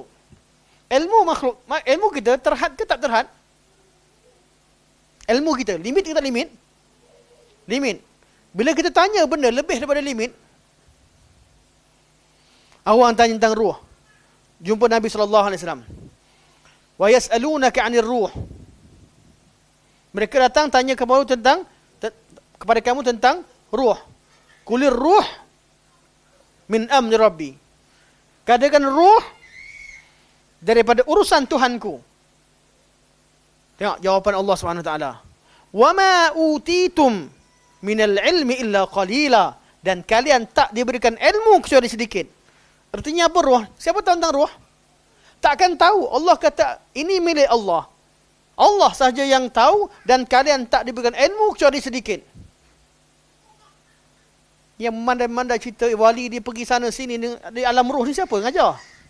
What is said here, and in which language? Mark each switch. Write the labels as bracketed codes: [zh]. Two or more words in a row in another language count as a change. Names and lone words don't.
[ms] Ilmu kita terhad ke tak terhad? Ilmu kita, limit ke tak limit? Limit. Bila kita tanya benda lebih daripada limit, awak tanya tentang ruh. Jumpa Nabi SAW. [ar] وَيَسْأَلُونَكَ عَنِ الرُّوحِ. [ms] Mereka datang tanya kepada kamu tentang ruh. [ar] قُلِ الرُّوحُ مِنْ أَمْرِ رَبِّي. [ms] Katakan ruh daripada urusan Tuhanku. Tengok jawapan Allah SWT. [ar] وَمَا أُوتِيتُمْ مِنَ الْعِلْمِ إِلَّا قَلِيلًا. [ms] Dan kalian tak diberikan ilmu kecuali sedikit. Artinya apa ruh? Siapa tahu tentang ruh? Takkan tahu. Allah kata ini milik Allah. Allah sahaja yang tahu dan kalian tak diberikan ilmu kecuali sedikit. Yang mandai-mandai cerita wali dia pergi sana sini di alam ruh ni siapa ngajar?